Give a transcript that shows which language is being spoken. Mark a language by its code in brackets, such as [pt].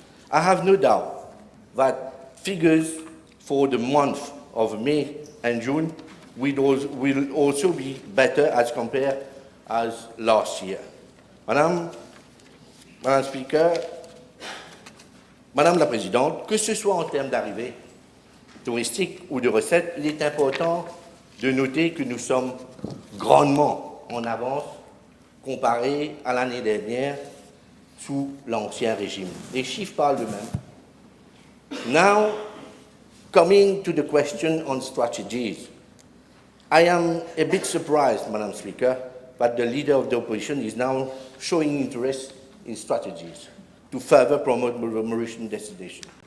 [en] I have no doubt that figures for the month of May and June will also be better as compared as last year. [fr] Madame Speaker, Madame la Présidente, que ce soit en termes d'arrivées touristiques ou de recettes, il est important de noter que nous sommes grandement en avance comparé à l'année dernière sous l'ancien régime. Les chiffres parlent d'eux-mêmes. [en] Now, coming to the question on strategies, I am a bit surprised, Madam Speaker, that the leader of the opposition is now showing interest in strategies to further promote Mauritian destination.